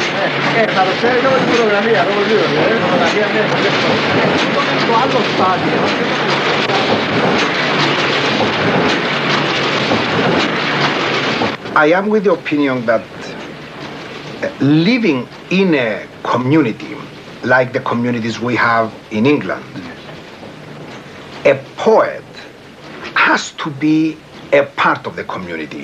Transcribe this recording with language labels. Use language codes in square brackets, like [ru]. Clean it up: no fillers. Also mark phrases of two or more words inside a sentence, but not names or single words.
[el] Θα το ξέρει λόγω της φωτογραφίας, λόγω δύο. Η φωτογραφία είναι στο άλλο στάδιο. [en] I am with the opinion that living in a community like the communities we have in England, a poet has to be a part of the community.